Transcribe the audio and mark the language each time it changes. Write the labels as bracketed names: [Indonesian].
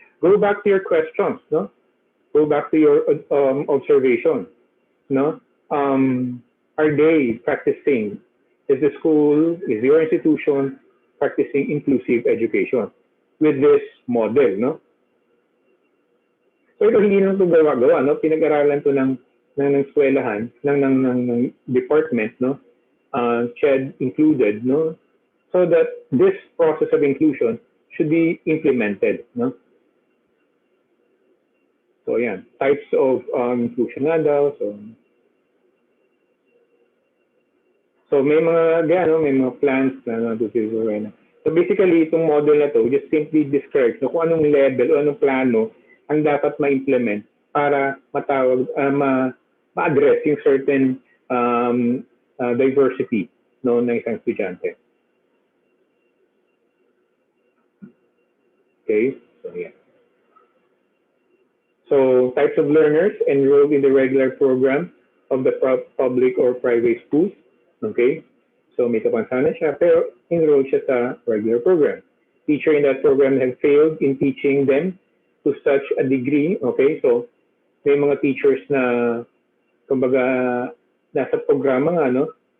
[English] Go back to your questions, no. Go back to your observation, no. Are they practicing? Is the school, is your institution practicing inclusive education with this model, no? [Filipino] So ito hindi lang ito gawa-gawa, no? Pinag-aralan ito ng eskwelahan, ng department, no? [English] CHED included, no? So that this process of inclusion should be implemented, no? [Filipino] So yan, types of inclusion nga daw, So may mga may mga plans na So basically itong model na to just simply describes kung anong level o anong plano ang dapat ma-implement para ma-address yung certain diversity, no, ng isang estudyante. [English] Okay, so yeah. So types of learners enrolled in the regular program of the public or private schools. Okay? [Filipino] So may kapansanan siya, pero enrolled siya sa regular program. [English] Teacher in that program have failed in teaching them to such a degree. Okay? [Filipino] So may mga teachers na kumbaga nasa programa nga, no?